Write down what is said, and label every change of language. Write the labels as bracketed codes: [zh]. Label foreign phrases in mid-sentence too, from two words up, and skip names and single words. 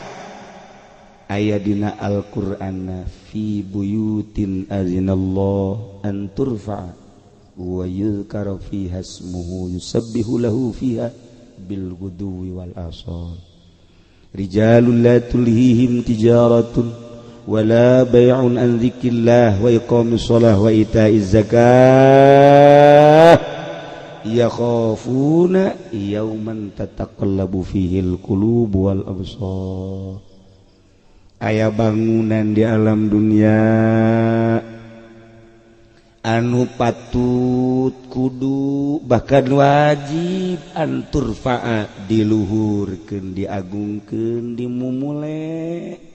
[su] aya dina [ar] Al-Qur'an في بيوت أذن الله أن ترفع ويذكر فيها اسمه يسبح له فيها بالغدو والآصال رجال لا تلهيهم تجارة ولا بيع عن ذكر الله وإقام الصلاة وإيتاء الزكاة يخافون يوما تتقلب فيه القلوب والأبصار [su] aya bangunan di alam dunia anu patut kudu bahkan wajib antur fa'a diluhurkeun diagungkeun dimumule